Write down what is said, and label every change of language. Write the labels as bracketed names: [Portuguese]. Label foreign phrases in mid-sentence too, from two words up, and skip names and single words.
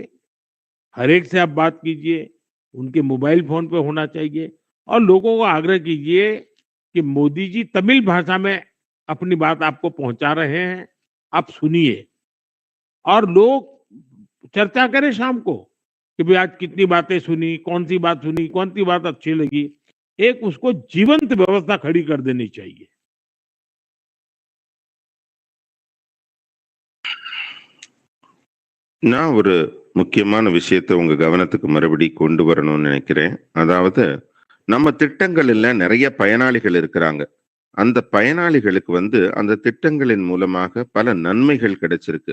[Hindi] हर एक से आप बात कीजिए, उनके मोबाइल फोन पे होना चाहिए और लोगों को आग्रह कीजिए कि मोदी जी तमिल भाषा में अपनी बात आपको पहुंचा रहे हैं, आप सुनिए और लोग चर्चा करें शाम को कि भाई आज कितनी बातें सुनी, कौन सी बात अच्छी लगी। एक उसको जीवंत व्यवस्था खड़ी कर देनी चाहिए। [Tamil] நான் ஒரு முக்கியமான விஷயத்தை உங்க கவனத்துக்கு மறுபடி கொண்டு வரணும்னு நினைக்கிறேன். அதாவது நம்ம திட்டங்கள்ல நிறைய பயனாளிகள் இருக்கிறாங்க. அந்த பயனாளிகளுக்கு அந்த திட்டங்களின் மூலமாக பல நன்மைகள் கிடைச்சிருக்கு.